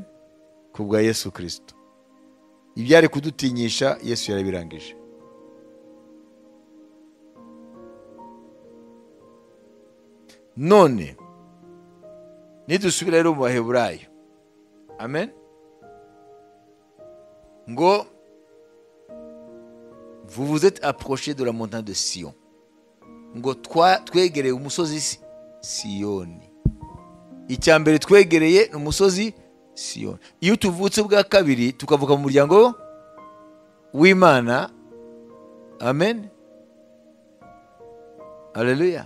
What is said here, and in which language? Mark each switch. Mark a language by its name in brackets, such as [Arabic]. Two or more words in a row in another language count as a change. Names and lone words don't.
[Kinyarwanda] Ku bwa Yesu Kristo ibyari kudutinyisha Yesu yarabirangije. None nidusubira rero mu baheburayo, amen, ngo [French] vous vous êtes approché de la montagne de Sion, [Kinyarwanda] ngo twegereye umusozi Siyoni. Icya mbere twegereye umusozi Siyoni. Iyo tuvutse bwa kabiri tukavuka mu muryango w'Imana, amen, haleluya.